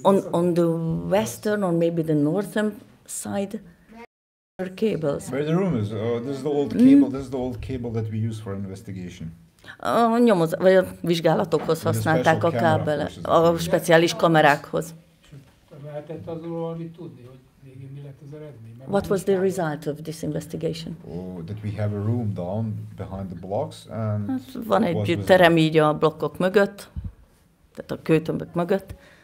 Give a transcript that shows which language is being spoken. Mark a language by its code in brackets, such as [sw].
[en] on the western or maybe the northern side are cables. Where the room is, this is the old cable. This is the old cable that we use for investigation. [hu] Vagy a vizsgálatokhoz használták a kábele, a speciális kamerákhoz. Lehetett azról valamit tudni, hogy végén mi lett az eredmény? [en] What was the result of this investigation? That we have a room down behind the blocks and [hu] van egy terem így a blokkok mögött, tehát a kőtömbök mögött.